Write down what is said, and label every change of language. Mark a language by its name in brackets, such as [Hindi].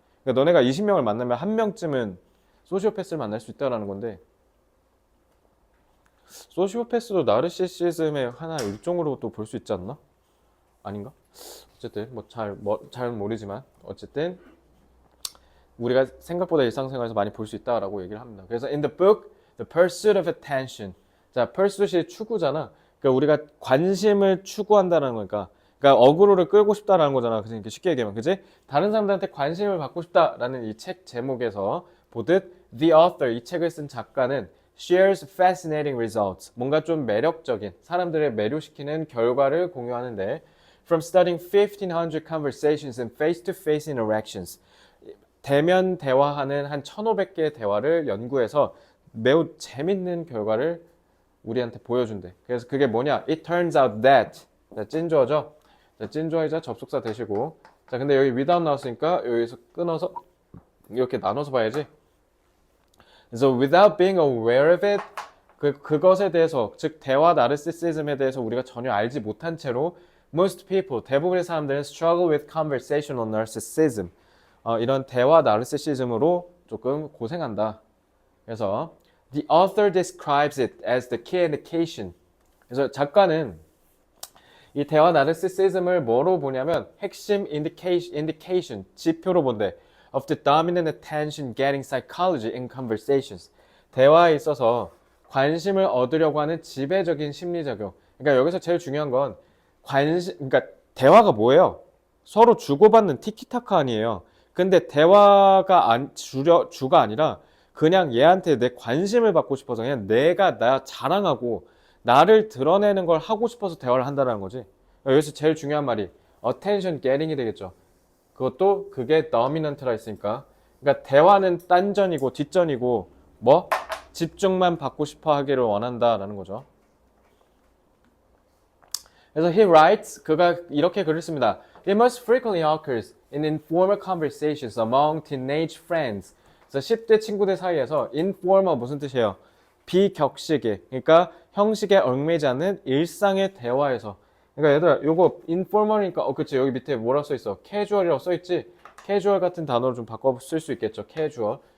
[Korean] 그러니까 너네가 20명을 만나면 한 명쯤은 소시오패스를 만날 수 있다라는 건데 소시오패스도 나르시시즘의 하나 일종으로 또 볼 수 있지 않나? 아닌가? 어쨌든 잘 모르지만 어쨌든 우리가 생각보다 일상생활에서 많이 볼 수 있다라고 얘기를 합니다. [English] 그래서 in the book, the pursuit of attention. [Korean] 자, pursuit이 추구잖아. 그러니까 우리가 관심을 추구한다는 거니까. 그러니까 어그로를 끌고 싶다라는 거잖아. 그러니까 쉽게 얘기하면, 그지? 다른 사람들한테 관심을 받고 싶다라는 이 책 제목에서 보듯 [English] the author, [Korean] 이 책을 쓴 작가는 [English] shares fascinating results. [Korean] 뭔가 좀 매력적인 사람들을 매료시키는 결과를 공유하는데 [English] from studying 1500 conversations and face-to-face interactions. [Korean] 대면 대화하는 한 1500개의 대화를 연구해서 매우 재밌는 결과를 우리한테 보여준대. 그래서 그게 뭐냐? [English] It turns out that. [Korean] 자, 찐주어죠? 자, 찐주어이자 접속사 되시고. 자, 근데 여기 without 나왔으니까 여기서 끊어서 이렇게 나눠서 봐야지. 그래서 [English] without being aware of it, [Korean] 그것에 대해서, 즉 대화 나르시시즘에 대해서 우리가 전혀 알지 못한 채로 [English] most people, [Korean] 대부분의 사람들은 [English] struggle with conversational narcissism. [Korean] 이런 대화 나르시시즘으로 조금 고생한다. [English] 그래서 the author describes it as the key indication. [Korean] 그래서 작가는 이 대화 나르시시즘을 뭐로 보냐면 핵심 indication, 지표로 본대. [English] of the dominant attention getting psychology in conversations. [Korean] 대화에 있어서 관심을 얻으려고 하는 지배적인 심리작용. 그러니까 여기서 제일 중요한 건 그러니까 대화가 뭐예요? 서로 주고받는 티키타카 아니에요. 근데 대화가 주가 아니라 그냥 얘한테 내 관심을 받고 싶어서 그냥 내가 나 자랑하고 나를 드러내는 걸 하고 싶어서 대화를 한다는 거지. 여기서 제일 중요한 말이 attention getting이 되겠죠. 그것도 그게 dominant라 했으니까. 그러니까 대화는 딴전이고 뒷전이고 뭐? 집중만 받고 싶어 하기를 원한다라는 거죠. 그래서 [English] he writes, [Korean] 그가 이렇게 글을 씁니다. [English] It most frequently occurs in informal conversations among teenage friends. [Korean] 그래서 10대 친구들 사이에서 informal 무슨 뜻이에요? 비격식의, 그러니까 형식에 얽매이지 않는 일상의 대화에서. 그러니까 얘들아, 요거 informal이니까 그치, 여기 밑에 뭐라고 써 있어? casual이라고 써 있지? casual 같은 단어를 좀 바꿔 쓸 수 있겠죠. [English] casual.